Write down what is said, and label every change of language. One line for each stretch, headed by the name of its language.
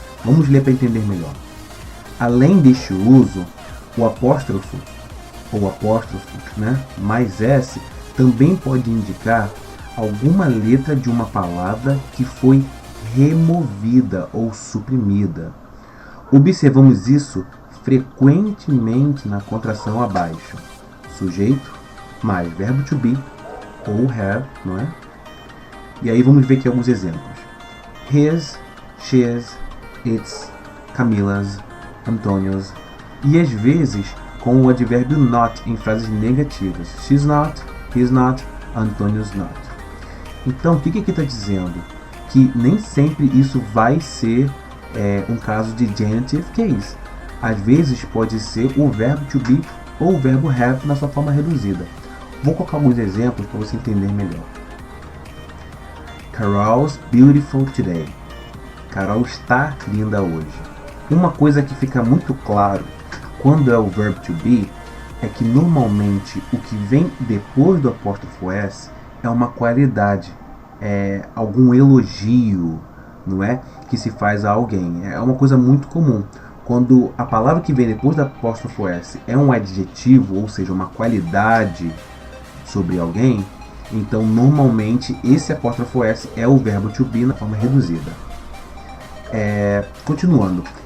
Portuguese: Vamos ler para entender melhor. Além deste uso, o apóstrofo, ou apóstrofo, mais S, também pode indicar alguma letra de uma palavra que foi removida ou suprimida. Observamos isso frequentemente na contração abaixo. Sujeito mais verbo to be ou have, não é? E aí vamos ver aqui alguns exemplos.
English: His, she's, its, Camila's, Antonio's.
Portuguese: E às vezes com o advérbio not em frases negativas.
English: She's not, he's not, Antonio's not.
Portuguese: Então o que aqui está dizendo? Que nem sempre isso vai ser um caso de genitive case. Às vezes pode ser o verbo to be ou o verbo have na sua forma reduzida. Vou colocar alguns exemplos para você entender melhor.
English: Carol's beautiful today.
Portuguese: Carol está linda hoje. Uma coisa que fica muito claro quando é o verbo to be é que normalmente o que vem depois do apóstrofo S é uma qualidade, é algum elogio, não é? Que se faz a alguém. É uma coisa muito comum. Quando a palavra que vem depois do apóstrofo S é um adjetivo, ou seja, uma qualidade sobre alguém, então normalmente esse apóstrofo S é o verbo to be na forma reduzida. Continuando.